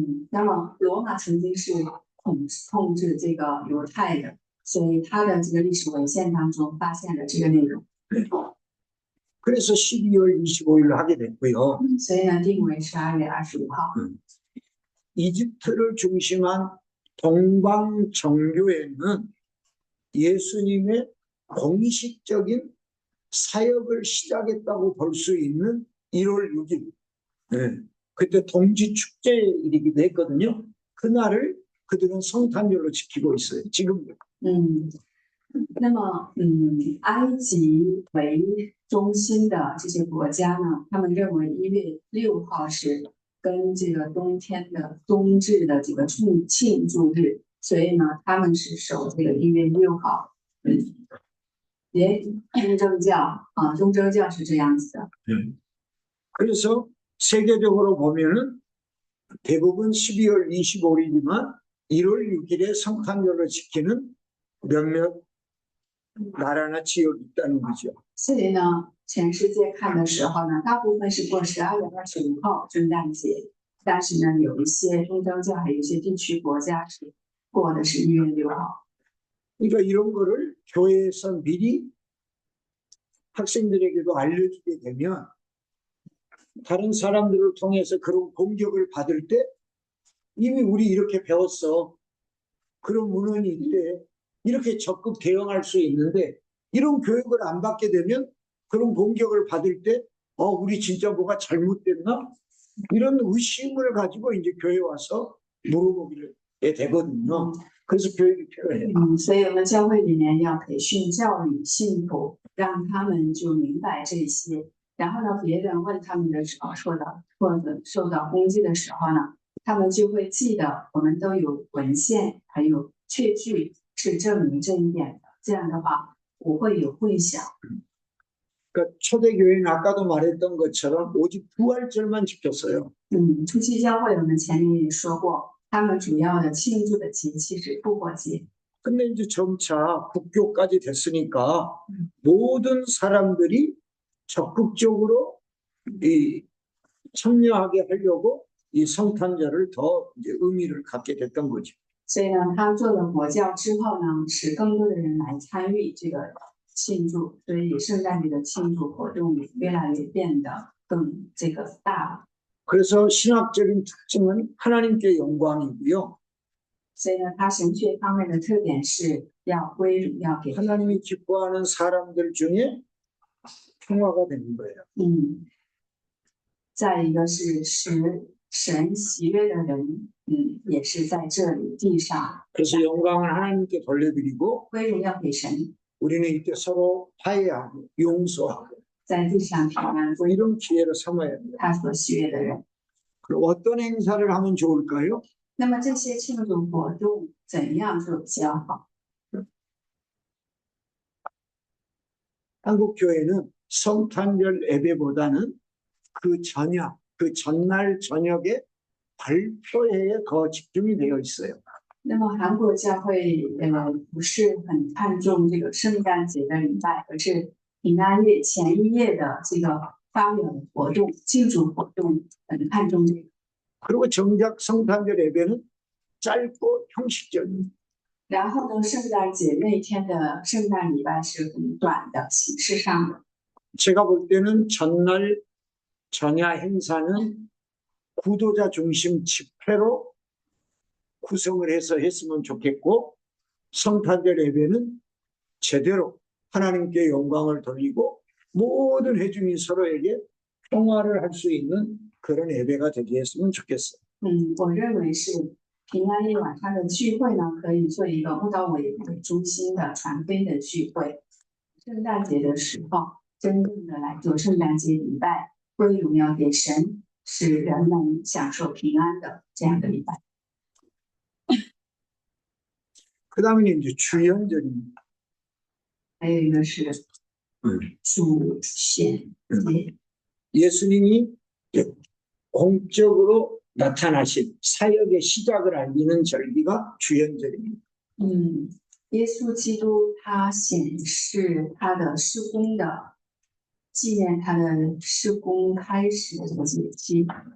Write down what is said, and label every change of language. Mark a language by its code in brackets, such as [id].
[zh] 那么罗马曾经是统治这个犹太的，所以他的这个历史文献当中发现了这个内容， [ko] 그래서 12월 25일로 하게 됐고요. [zh] 所以呢定为12月25号。 [ko] 이집트를 중심한 동방 정교회는 예수님의 공식적인 사역을 시작했다고 볼 수 있는 1월 6일. 그때 동지 축제일이기도 했거든요. 그날을 그들은 성탄절로 지키고 있어요. 지금도. [zh] 那么埃及为中心的这些国家呢，他们认为1月6号是跟这个冬天的冬至的这个庆祝日，所以呢，他们是守这个1月6号。也东正教啊，东正教是这样子的。 [ko] 그래서 세계적으로 보면은 대부분 12월 25일이지만 1월 6일에 성탄절을 지키는 몇몇 나라나 지역이 있다는 거죠. [zh] 所以呢，全世界看的时候呢，大部分是过12月25号圣诞节，但是呢，有一些东正教，还有一些地区国家是过的是1月6号。 [ko] 그러니까 이런 거를 교회에서 미리 학생들에게도 알려주게 되면 다른 사람들을 통해서 그런 공격을 받을 때 이미 우리 이렇게 배웠어. 그런 문헌이 있대. 이렇게 적극 대응할 수 있는데 이런 교육을 안 받게 되면 그런 공격을 받을 때 우리 진짜 뭐가 잘못됐나? 이런 의심을 가지고 이제 교회 와서 물어보게 되거든요. 그래서 교육이 필요해요. [zh] 所以我们教会里面要培训教育信徒，让他们就明白这些。然后呢，别人问他们的时候，或者受到攻击的时候呢，他们就会记得我们都有文献，还有确据是证明这一点的。这样的话，不会有混淆。 [ko] 그러니까 초대교회는 아까도 말했던 것처럼 오직 부활절만 지켰어요. [zh] 初期教会我们前面也说过，他们主要的庆祝的节气是复活节。 [ko] 근데 이제 점차 국교까지 됐으니까 모든 사람들이 적극적으로 참여하게 하려고 이 성탄절을 더 이제 의미를 갖게 됐던 거죠. [zh] 所以呢，他做了国教之后呢，使更多的人来参与这个庆祝，所以圣诞节的庆祝活动也越来越变得更这个大了。 [ko] 그래서 신학적인 특징은 하나님께 영광이고요. [zh] 所以呢，它神学方面的特点是要归荣耀给神。 [ko] 하나님이 기뻐하는 사람들 중에 평화가 되는 거예요. [zh] 再一个是使神喜悦的人，也是在这里地上 [ko] 그래서 영광을 하나님께 돌려드리고 [zh] 归荣耀给神， [ko] 우리는 이때 서로 화해하고 용서하고 [zh] 在地上平安， [ko] 뭐 이런 기회를 삼아야 돼요. [zh] 他所喜悦的人。 [ko] 그럼 어떤 행사를 하면 좋을까요? [zh] 那么这些庆祝活动怎样做比较好？ [ko] 한국 교회는 성탄절 예배보다는 그 전날 저녁에 발표회에 더 집중이 되어 있어요. [zh] 那么韩国教会不是很看重这个圣诞节的礼拜，而是平安夜前一夜的这个发表的活动、庆祝活动很看重这个。 [ko] 그리고 정작 성탄절 예배는 짧고 형식적인. [zh] 然后呢，圣诞节那天的圣诞礼拜是很短的，形式上的。 [ko] 제가 볼 때는 전날 전야 행사는 구도자 중심 집회로 구성을 해서 했으면 좋겠고 성탄절 예배는 제대로 하나님께 영광을 돌리고 모든 회중이 서로에게 평화를 할 수 있는 그런 예배가 되게 했으면 좋겠어요. [zh] 我认为是平安夜晚上的聚会呢，可以做一个慕道委为中心的传福音的聚会。圣诞节的时候，真正的来做圣诞节礼拜，归荣耀给神，使人们享受平安的这样的礼拜。 [ko] 그다음에 이제 주연절입니다. [zh] 还有一个是主显节， [ko] 예수님이 공적으로 나타나신 사역의 시작을 알리는 절기가 주연절입니다. [zh] 耶稣基督他显示他的施工的纪念他的施工开始的这个节期。